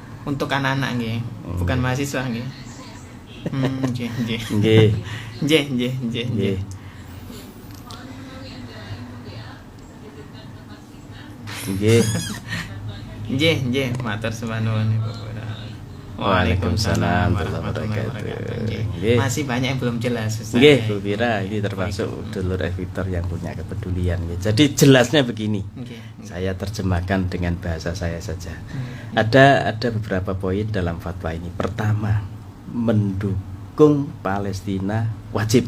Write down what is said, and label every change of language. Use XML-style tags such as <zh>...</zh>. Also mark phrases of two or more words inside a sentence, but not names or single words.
<id>untuk anak-anak nggih, bukan mahasiswa nggih.</id> <jv>Nggih. Nggih. Nggih. Nggih, matur nuwun Ibu.</jv> <ar>وعليكم السلام ورحمة الله وبركاته.</ar> <id>Masih banyak yang belum jelas. Nggih, Bu Fira, ini termasuk dulur Victor yang punya kepedulian. Jadi jelasnya begini. Saya terjemahkan dengan bahasa saya saja. Ada beberapa poin dalam fatwa ini. Pertama, mendukung Palestina wajib.</id>